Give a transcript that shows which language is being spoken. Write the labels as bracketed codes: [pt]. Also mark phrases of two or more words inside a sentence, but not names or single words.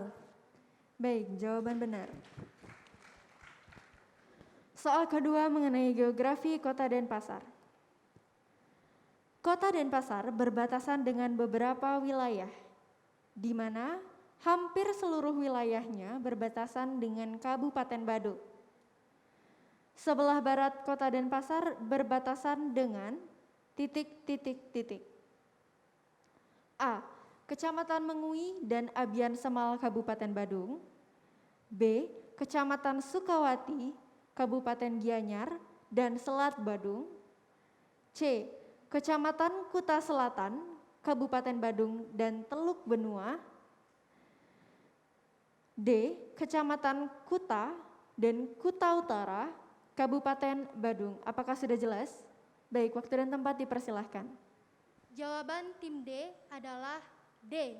[id] Baik, jawaban benar. Soal kedua mengenai geografi Kota Denpasar. Kota Denpasar berbatasan dengan beberapa wilayah, di mana hampir seluruh wilayahnya berbatasan dengan Kabupaten Badung. Sebelah barat Kota Denpasar berbatasan dengan A. Kecamatan Mengui dan Abian Semal Kabupaten Badung. B. Kecamatan Sukawati, Kabupaten Gianyar dan Selat Badung. C. Kecamatan Kuta Selatan, Kabupaten Badung dan Teluk Benua. D. Kecamatan Kuta dan Kuta Utara, Kabupaten Badung. Apakah sudah jelas? Baik, waktu dan tempat dipersilahkan. Jawaban tim D adalah D.